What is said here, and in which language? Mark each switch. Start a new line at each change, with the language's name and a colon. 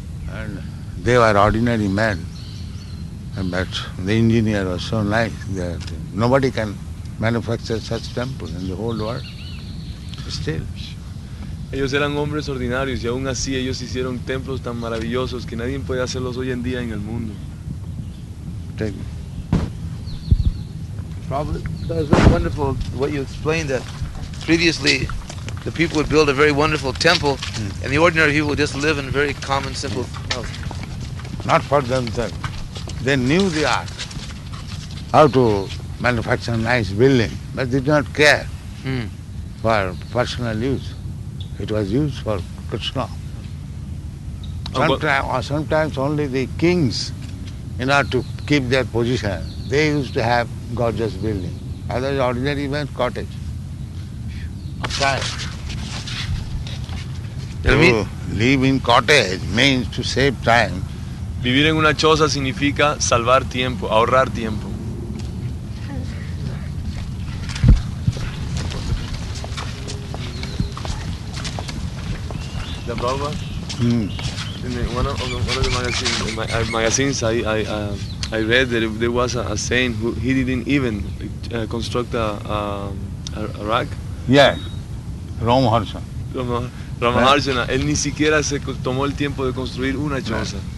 English: And they were ordinary men. But the engineer was so nice that nobody can manufacture such temples in the whole world. Still.
Spanish: Ellos eran hombres ordinarios y aún así ellos hicieron templos tan maravillosos que nadie puede hacerlos hoy en día en el mundo.
English: Take Probably. That was very wonderful what you explained, that previously the people would build a very wonderful temple and the ordinary people would just live in very common, simple house. Not for themselves. They knew the art, how to manufacture a nice building, but did not care for personal use. It was used for Krishna. Sometimes only the kings, in order to keep their position, they used to have gorgeous building. Otherwise, ordinary man's cottage. To live in cottage means to save time.
Spanish: Vivir en una choza significa salvar tiempo, ahorrar tiempo.
English: The Prabhupada? In one of the magazines I read that there was a saint who he didn't even construct a rack. Yes, Ramaharsha.
Spanish: Ramaharsana, él ni siquiera se tomó el tiempo de construir una choza.